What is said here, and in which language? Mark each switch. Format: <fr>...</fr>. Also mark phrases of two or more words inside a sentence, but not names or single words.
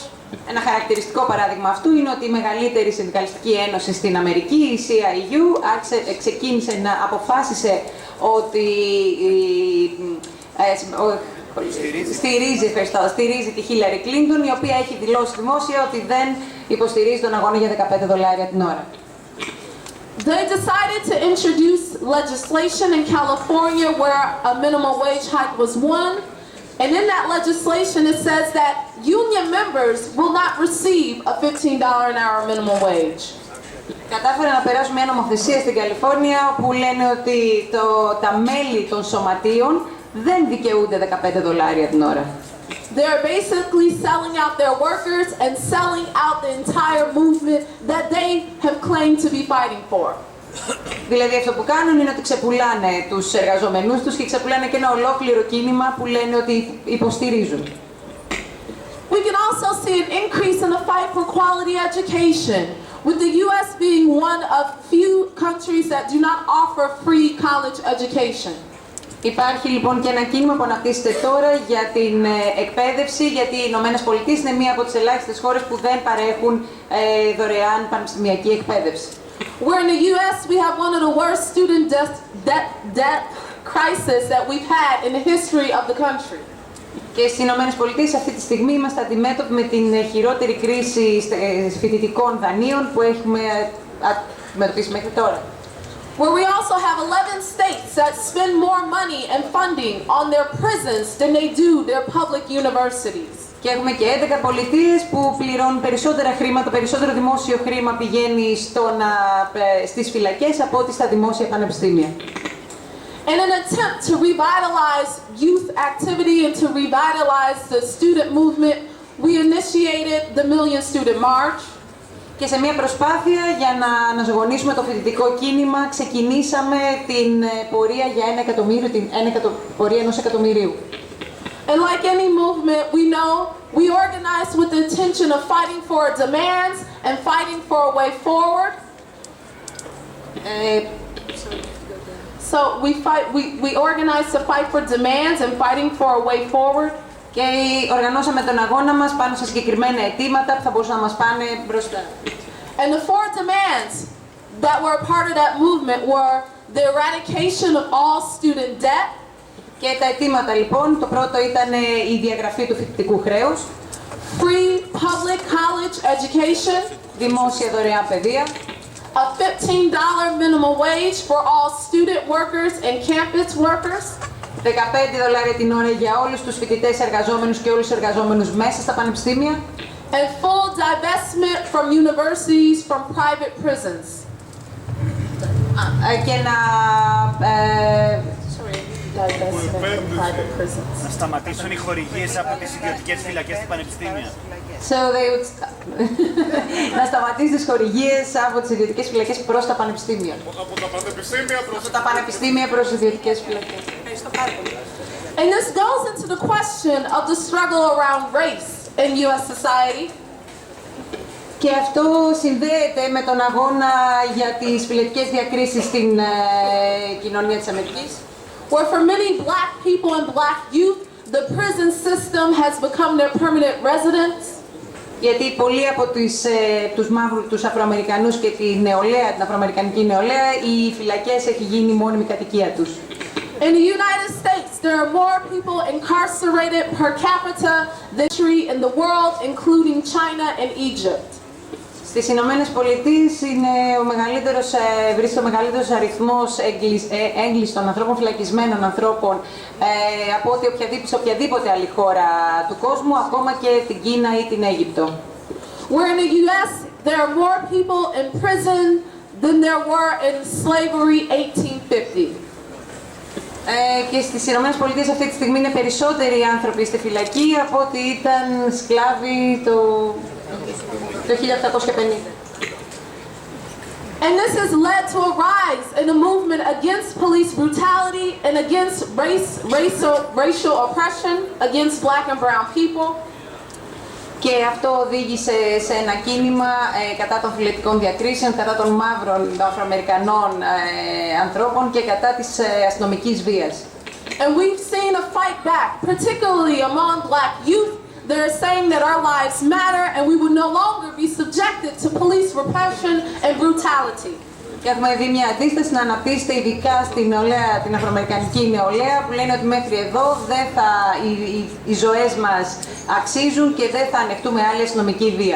<el>Ένα χαρακτηριστικό παράδειγμα αυτού είναι ότι η μεγαλύτερη συνδικαλιστική ένωση στην Αμερική, η CIU, αποφάσισε ότι στηρίζει τη Hillary Clinton, η οποία έχει δηλώσει δημόσια ότι δεν υποστηρίζει τον αγώνα για $15 την ώρα.</el> <en>They decided to introduce legislation in California where a minimum wage hike was won. And in that legislation it says that union members will not receive a $15 an hour minimum wage.</en> <el>Κατάφεραν να περάσουν μια νομοθεσία στην Καλιφόρνια που λένε ότι τα μέλη των σωματείων δεν δικαιούνται $15 την ώρα.</el> <en>They're basically selling out their workers and selling out the entire movement that they have claimed to be fighting for.</en> <el>Δηλαδή αυτό που κάνουν είναι ότι ξεπουλάνε τους εργαζόμενούς τους και ξεπουλάνε και ένα ολόκληρο κίνημα που λένε ότι υποστηρίζουν.</el> <en>We can also see an increase in the fight for quality education, with the U.S. being one of few countries that do not offer free college education.</en> <el>Υπάρχει λοιπόν και ένα κίνημα που αναπτύσσεται τώρα για την εκπαίδευση, γιατί οι Ηνωμένες Πολιτείες είναι μία από τις ελάχιστες χώρες που δεν παρέχουν δωρεάν πανεπιστημιακή εκπαίδευση.</el> <en>Where in the U.S. we have one of the worst student debt crisis that we've had in the history of the country.</en> <el>Και στις Ηνωμένες Πολιτείες αυτή τη στιγμή είμαστε αντιμέτωποι με την χειρότερη κρίση φοιτητικών δανείων που έχουμε αντιμετωπίσει μέχρι τώρα.</el> <en>Where we also have 11 states that spend more money and funding on their prisons than they do their public universities.</en> <el>Και έχουμε και 11 πολιτείες που πληρώνουν περισσότερα χρήματα, περισσότερο δημόσιο χρήμα πηγαίνει στις φυλακές από ό,τι στα δημόσια πανεπιστήμια.</el> <en>In an attempt to revitalize youth activity and to revitalize the student movement, we initiated the Million Student March.</en> <el>Και σε μια προσπάθεια για να αναζωογονήσουμε το φοιτητικό κίνημα, ξεκινήσαμε την πορεία για 1 εκατομμύριο, την πορεία 1 εκατομμυρίου.</el> <en>And like any movement, we know we organize with the intention of fighting for demands and fighting for a way forward. So we organize to fight for demands and fighting for a way forward.</en> <el>Και οργανώσαμε τον αγώνα μας πάνω σε συγκεκριμένα αιτήματα που θα μπορούσαν να μας πάνε μπροστά.</el> <en>And the 4 demands that were a part of that movement were the eradication of all student debt.</en> <el>Και τα αιτήματα λοιπόν, το πρώτο ήταν η διαγραφή του φοιτητικού χρέους.</el> <en>Free public college education.</en> <el>Δημόσια δωρεάν παιδεία.</el> <en>A $15 minimum wage for all student workers and campus workers.</en> <el>$15 την ώρα για όλους τους φοιτητές εργαζόμενους και όλους τους εργαζόμενους μέσα στα πανεπιστήμια.</el> <en>And full divestment from universities from private prisons.</en> <el>Και να...</el> <en>divestment from private prisons.</en> <el>Να σταματήσουν οι χορηγίες από τις ιδιωτικές φυλακές του πανεπιστήμια.</el> <en>So they would...</en> <el>να σταματήσει τις χορηγίες από τις ιδιωτικές φυλακές προς τα πανεπιστήμια. Από τα πανεπιστήμια προς τις ιδιωτικές φυλακές.</el> <en>And this goes into the question of the struggle around race in U.S. society.</en> <el>Και αυτό συνδέεται με τον αγώνα για τις φυλετικές διακρίσεις στην κοινωνία της Αμερικής.</el> <en>Where for many black people and black youth, the prison system has become their permanent residence.</en> <el>Γιατί πολλοί από τους μαύρους, τους Αφροαμερικανούς και τη νεολαία, την Αφροαμερικανική νεολαία, οι φυλακές έχει γίνει η μόνιμη κατοικία τους.</el> <en>In the United States, there are more people incarcerated per capita than in the world, including China and Egypt.</en> <el>Στις Ηνωμένες Πολιτείες βρίσκεται ο μεγαλύτερος αριθμός έγκλειστων ανθρώπων, φυλακισμένων ανθρώπων από ό,τι σε οποιαδήποτε άλλη χώρα του κόσμου, ακόμα και την Κίνα ή την Αίγυπτο.</el> <en>Where in the U.S. there are more people in prison than there were in slavery 1850.</en> <el>Και στις Ηνωμένες Πολιτείες αυτή τη στιγμή είναι περισσότεροι άνθρωποι στη φυλακή από ότι ήταν σκλάβοι το 1850.</el> <en>And this has led to a rise in the movement against police brutality and against racial oppression against black and brown people.</en> <el>Και αυτό οδήγησε σε ένα κίνημα κατά των φυλετικών διακρίσεων, κατά των μαύρων, των Αφροαμερικανών ανθρώπων και κατά της αστυνομικής βίας.</el> <en>And we've seen a fight back, particularly among black youth. They're saying that our lives matter and we will no longer be subjected to police repression and brutality.</en> <el>Και έχουμε δει μια αντίσταση να αναπτύσσεται ειδικά στην νεολαία, την αφροαμερικανική νεολαία, που λένε ότι μέχρι εδώ οι ζωές μας αξίζουν και δεν θα ανεχτούμε άλλη αστυνομική βία.</el>